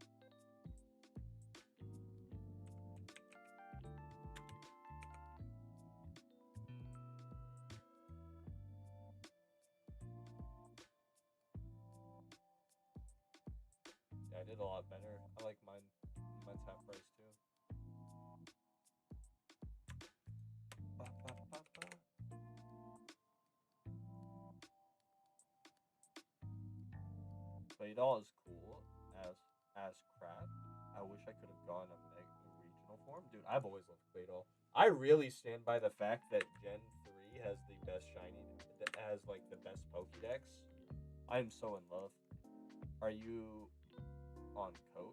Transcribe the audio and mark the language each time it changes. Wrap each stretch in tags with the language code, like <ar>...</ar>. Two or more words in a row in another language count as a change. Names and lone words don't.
<en>Yeah, I did a lot better. I like mine. Mine's half price too. Ba, ba, ba, ba. Claydol is cool as crap. I wish I could have gone a regional form. Dude, I've always loved Claydol. I really stand by the fact that Gen 3 has the best shiny, that has like the best Pokédex. I am so in love. Are you on Coke?</en>